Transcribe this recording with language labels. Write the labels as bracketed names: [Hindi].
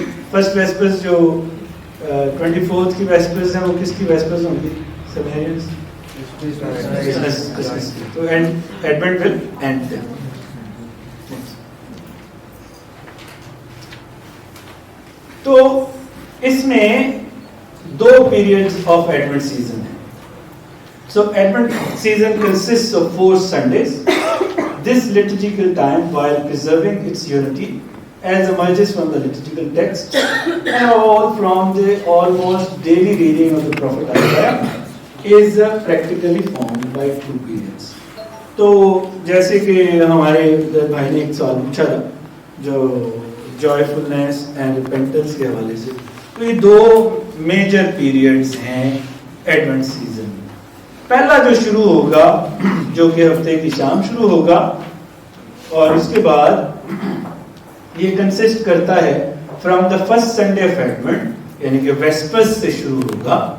[Urdu] First ویسپرز جو 24th کی ویسپرز ہیں وہ کس کی ویسپرز ہوں گی؟ سمیرینز کرسمس کی. تو ایڈونٹ ول اینڈ دیم. تو اس میں دو پیریڈز آف ایڈونٹ سیزن ہیں. [English] So Advent season consists of 4 Sundays. This liturgical time, while preserving its unity, as emerges from the liturgical text and all from the almost daily reading of the prophet Isaiah, is practically formed by 2 periods. [Urdu] تو جیسے کہ ہمارے بھائی نے ایک سوال پوچھا تھا جو [English] joyfulness and repentance [Urdu] کے حوالے سے, تو یہ 2 میجر پیریڈز ہیں ایڈونٹ سیزن. پہلا جو شروع ہوگا جو کہ ہفتے کی شام شروع ہوگا, اور اس کے بعد یہ کنسسٹ کرتا ہے from the first Sunday off Advent, یعنی کہ ویسپرس سے شروع ہوگا.